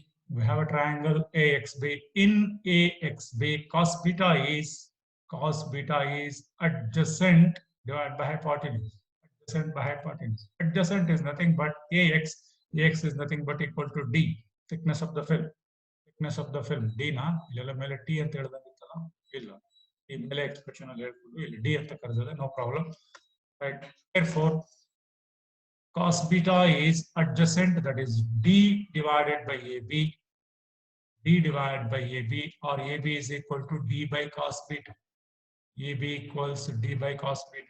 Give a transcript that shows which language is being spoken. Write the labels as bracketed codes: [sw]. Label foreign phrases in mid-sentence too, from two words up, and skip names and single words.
[en] We have a triangle AXB. In AXB, cos beta is adjacent divided by hypotenuse. Adjacent by hypotenuse. Adjacent is nothing but AX. AX is nothing but equal to D, thickness of the film. Thickness of the film. [kn] D ನ ಇಲ್ಲೆಲ್ಲ ಮೇಲೆ T ಅಂತ ಹೇಳ್ದಂಗಿತ್ತಲ್ಲ ಇಲ್ಲ. ಈ ಮೇಲೆ ಎಕ್ಸ್ಪ್ರೆಷನ್ ಅಲ್ಲಿ ಹೇಳ್ಕೊಂಡು ಇಲ್ಲಿ ಡಿ ಅಂತ ಕರೆದಿದೆ, [en] no problem, right? Therefore, cos beta is adjacent, that is D divided by AB. D divided by AB, or AB is equal to D by cos beta. AB equals D by cos beta.